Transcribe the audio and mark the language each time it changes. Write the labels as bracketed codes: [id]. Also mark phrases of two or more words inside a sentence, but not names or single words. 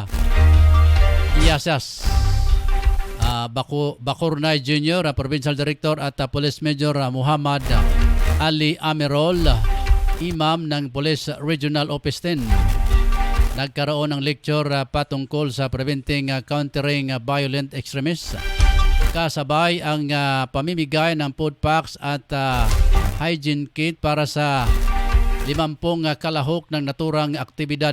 [tl] Iyasas Bakurnay Jr., Provincial Director, at Police Major Muhammad Ali Amirol, Imam ng Police Regional Office 10. Nagkaroon ng lecture patungkol sa Preventing Countering Violent Extremists. Kasabay ang pamimigay ng [en] food packs [tl] at [en] hygiene kit [tl] para sa 50 kalahok ng naturang aktibidad.